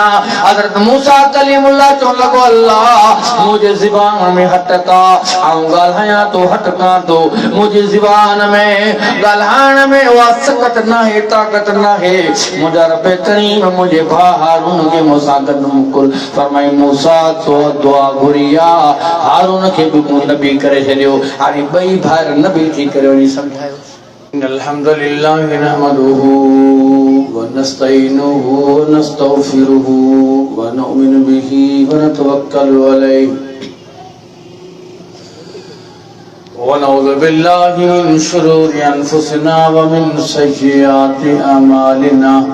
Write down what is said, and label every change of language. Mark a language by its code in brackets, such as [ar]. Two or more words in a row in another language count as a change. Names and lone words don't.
[sd] हज़रत मूसा कलीमुल्लाह चवण लॻो, अल्लाह मुंहिंजे ज़ुबान में हटक आहे, आऊं ॻाल्हायां थो हटकां थो, मुंहिंजी ज़ुबान में ॻाल्हाइण में उहा सकत नाहे, ताक़त नाहे। मुंहिंजा रब करीम मुंहिंजे भाउ हारून खे मूंसां गॾु मोकिल। फरमाई मूसा तो दुआ घुरी आहे, हारून खे बि मूं नबी करे छॾियो। हाणे ॿई भाउर नबी थी करे वञी सम्झायो। [ar] الحمد لله نحمده ونستعينه ونستغفره ونؤمن به ونتوكل عليه ونعوذ بالله من شرور أنفسنا ومن سيئات أعمالنا.